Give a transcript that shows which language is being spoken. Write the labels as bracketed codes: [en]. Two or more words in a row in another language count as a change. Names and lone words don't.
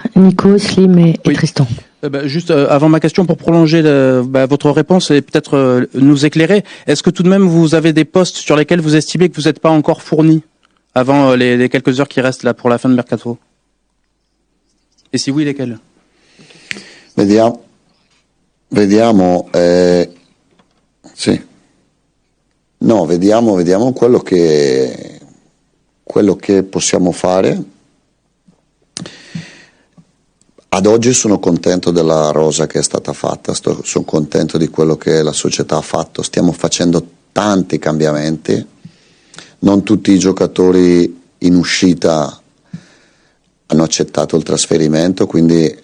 [fr] Nico, Slim et Tristan. Juste avant ma question, pour prolonger votre réponse et peut-être nous éclairer, est-ce que tout de même vous avez des postes sur lesquels vous estimez que vous n'êtes pas encore fourni avant les quelques heures qui restent là pour la fin de mercato? Et si oui, lesquels? [it] Vediamo, sì. No, vediamo quello che possiamo fare. Ad oggi sono contento della rosa che è stata fatta, sono contento di quello che la società ha fatto, stiamo facendo tanti cambiamenti, non tutti i giocatori in uscita hanno accettato il trasferimento, quindi